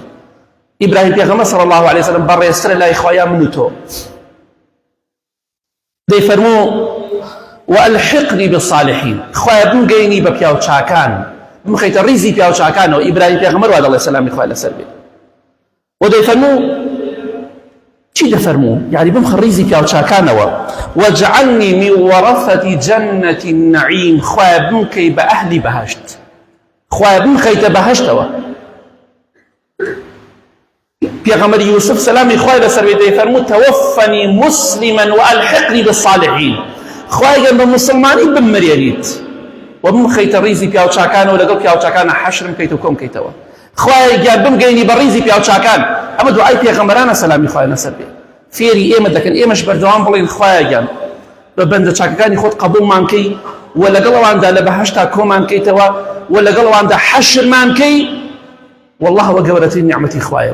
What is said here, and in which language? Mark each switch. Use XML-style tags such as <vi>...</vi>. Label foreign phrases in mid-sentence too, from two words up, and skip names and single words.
<ckb>ئیبراهیم پێغەمبەر</ckb> <ar>صلی الله عليه وسلم</ar> <ckb>بەڕێزترە لای خوایە من و تۆ دەیفەرموو</ckb> <ar>وألحقني بالصالحين</ar> <ckb>خوای بمگەینی بە پیا و چاکان بمخەیتە ڕیزی پیا و چاکانەوە. ئیبراهیم پێغەمبەر وا دەڵێ سەلامی خوای لەسەر بێ و دەیفەرموو چی دەفەرموو یعنی بمخە ڕیزی پیا و چاکانەوە</ckb> <ar>واجعلني من ورثة جنة النعيم</ar> <ckb>خوای بمکەی بە ئەهلی بەهەشت خوای بمخەیتە بەهەشتەوە. پێغەمبەر یوسف سلامی خوای لەسەر بێ دەیفەرموو</ckb> <ar>توفني مسلما وألحقني بالصالحين</ar> <ckb>خوای گەر بە مسلمانی بمرێنیت و بمخەیتە ڕیزی پیا و چاکانەوە لەگەڵ پیا و چاکانە حەشرم بکەیت و کۆم بکەیتەوە. خوای گەر بمگەینی بە ڕیزی پیا و چاکان ئەمە دوعای پێغەمبەرانە سلامی خوای لەسەر بێ فێری ئێمە دەکەن ئێمەش بەردەوام بڵێن خوایە گیان بە بەندە چاکەکانی خۆت قبوڵمان کەی و لەگەڵەواندا لە بەهەشتا کۆمان کەیتەوە و لەگەڵەواندا حەشرمان کەی والله وە گەورەترین نیعمەتی خوایە.</ckb>